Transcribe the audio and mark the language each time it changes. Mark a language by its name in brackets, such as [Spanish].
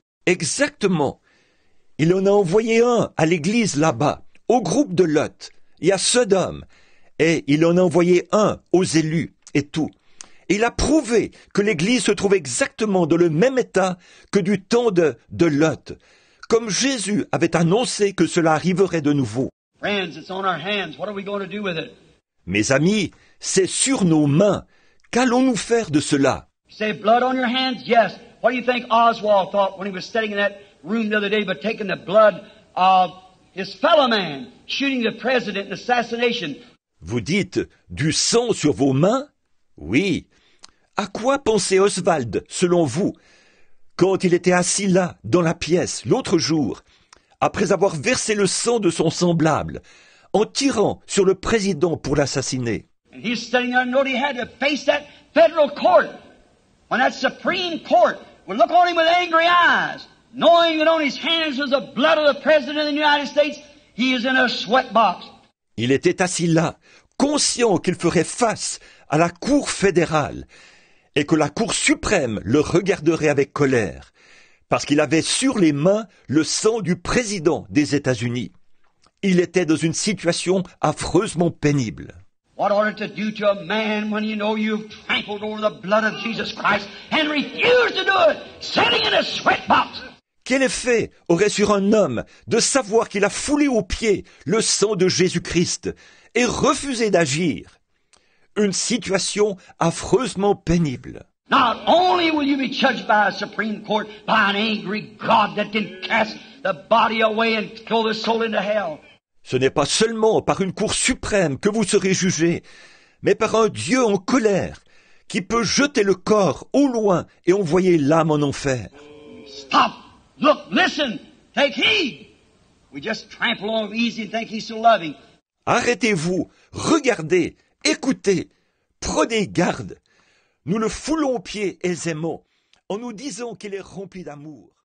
[French] Exactement. Il en a envoyé un à l'église là-bas, au groupe de Lot et à Sodome, et il en a envoyé un aux élus et tout. Et il a prouvé que l'Église se trouve exactement dans le même état que du temps de Lot, comme Jésus avait annoncé que cela arriverait de nouveau. [English] Friends, it's on our hands. What are we going to do with it? [French] Mes amis, c'est sur nos mains. Qu'allons-nous faire de cela? [English] Say blood on your hands? Yes. What do you think Oswald thought when he was sitting in that room the other day, but taking the blood of his fellow man, shooting the president in assassination? [French] Vous dites du sang sur vos mains? Oui. À quoi pensait Oswald, selon vous, quand il était assis là, dans la pièce, l'autre jour, après avoir versé le sang de son semblable, en tirant sur le président pour l'assassiner? [English] And he's sitting there and knowed he had to face that federal court. When that Supreme Court would look on him with angry eyes, knowing that on his hands was the blood of the President of the United States, he is in a sweatbox. [French] Il était assis là, conscient qu'il ferait face à la Cour fédérale, et que la Cour suprême le regarderait avec colère, parce qu'il avait sur les mains le sang du président des États-Unis. Il était dans une situation affreusement pénible. [English] What ought it to do to a man when you know you've trampled over the blood of Jesus Christ and refused to do it, sitting in a sweatbox? [French] Quel effet aurait sur un homme de savoir qu'il a foulé aux pieds le sang de Jésus-Christ et refusé d'agir? Une situation affreusement pénible. [English] Not only will you be judged by a Supreme Court, by an angry God that can cast the body away and throw the soul into hell. [French] Ce n'est pas seulement par une cour suprême que vous serez jugés, mais par un Dieu en colère qui peut jeter le corps au loin et envoyer l'âme en enfer. [English] Stop! Look! Listen! Take heed! We just trample on him easy and think he's so loving. [French] Arrêtez-vous, regardez, écoutez, prenez garde. Nous le foulons aux pieds aisément en nous disant qu'il est rempli d'amour.